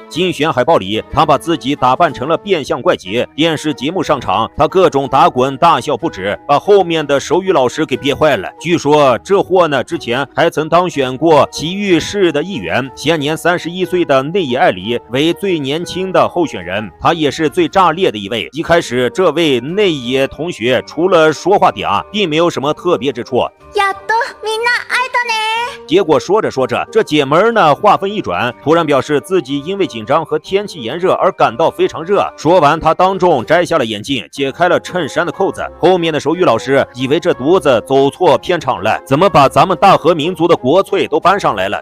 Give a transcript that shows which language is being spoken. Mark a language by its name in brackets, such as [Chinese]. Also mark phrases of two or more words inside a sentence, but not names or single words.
[Chinese] 竞选海报里，他把自己打扮成了变相怪杰，电视节目上场，他各种打滚大笑不止，把后面的手语老师给憋坏了。据说这货呢，之前还曾当选过埼玉市的议员，现年31岁的内野爱里为最年轻的候选人，他也是最炸裂的一位。一开始，这位内野同学除了说话嗲，并没有什么特别之处。 [Japanese] やっとみんな会えたね。 [Chinese] 结果说着说着，这姐们儿呢话锋一转，突然表示自己因为紧张和天气炎热而感到非常热。说完，她当众摘下了眼镜，解开了衬衫的扣子。后面的手语老师以为这犊子走错片场了，怎么把咱们大和民族的国粹都搬上来了？